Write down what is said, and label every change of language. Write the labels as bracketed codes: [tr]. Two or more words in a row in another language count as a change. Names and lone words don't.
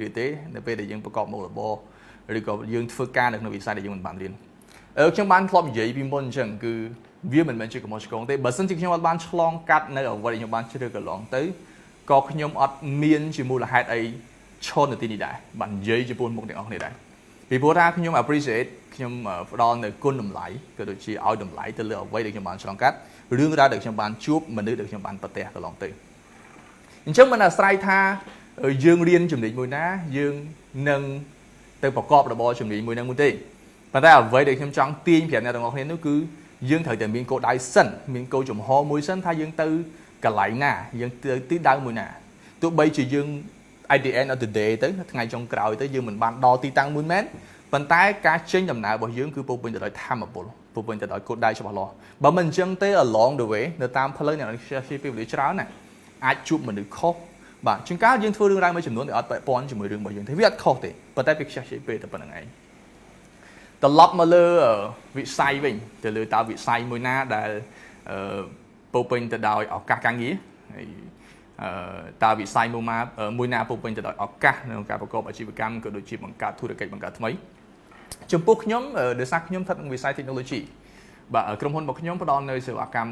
[km] ឬទេនៅពេលដែលយើងប្រកបមុខរបរឬក៏យើងធ្វើការនៅក្នុងវិស័យដែលយើងមិនបានរៀនខ្ញុំបានធ្លាប់និយាយពីមុនអញ្ចឹងគឺវាមិនមែនជាកំហុសឆ្គងទេបើសិនជាខ្ញុំអត់បានឆ្លងកាត់នៅអ្វីដែលខ្ញុំបានជ្រើសកន្លងទៅក៏ខ្ញុំអត់មានជាមូលហេតុអីឈរនៅទីនេះដែរបាននិយាយចំពោះមុខអ្នកនរគ្នាដែរពីព្រោះថាខ្ញុំ appreciate ខ្ញុំផ្ដល់នៅគុណតម្លៃក៏ដូចជាឲ្យតម្លៃទៅលើអ្វីដែលខ្ញុំបានឆ្លងកាត់រឿងរ៉ាវដែលខ្ញុំបានជួបមនុស្សដែលខ្ញុំបានប្រទះកន្លងទៅអញ្ចឹងមិនអាស្រ័យថាយើង រៀនជំនាញមួយណាយើងនឹងទៅប្រកបរបរជំនាញមួយហ្នឹងមួយទេប៉ុន្តែអ្វីដែលខ្ញុំចង់ទាញប្រាប់អ្នកទាំងអស់គ្នានោះគឺយើងត្រូវតែមានគោលដៅសិនមានគោលចំហមួយសិនថាយើងទៅកន្លែងណាយើងទៅទីដៅមួយណាទោះបីជាយើង [en] at the end of the day [km] ទៅថ្ងៃចុងក្រោយទៅយើងមិនបានដល់ទីតាំងមួយមែនប៉ុន្តែការចេញដំណើររបស់យើងគឺពោរពេញទៅដោយធម៌ពលពោរពេញទៅដោយគោលដៅច្បាស់លាស់បើមិនអញ្ចឹងទេ [en] along the way [km] នៅតាមផ្លូវអ្នកខ្ជិះពេលវេលាច្រើនណាអាចជួបមនុស្ស ខុសបាទជាងកាលយើងធ្វើរឿងរ៉ាវមួយចំនួនដែលអត់ពាក់ព័ន្ធជាមួយរឿងរបស់យើងទេវាអត់ខុសទេប៉ុន្តែវាខ្ជះខ្ជាយពេកតែប៉ុណ្្នឹងឯងត្រឡប់មកលើវិស័យវិញទៅលើតើវិស័យមួយណាដែលពោរពេញទៅដោយឱកាសការងារហើយតើវិស័យមួយណាពោរពេញទៅដោយឱកាសក្នុងការប្រកបអាជីវកម្មក៏ដូចជាបង្កើតធុរកិច្ចបង្កើតថ្មីចំពោះខ្ញុំដោយសារខ្ញុំស្ថិតក្នុងវិស័យ technology បាទក្រុមហ៊ុនរបស់ខ្ញុំផ្ដល់នៅសេវាកម្ម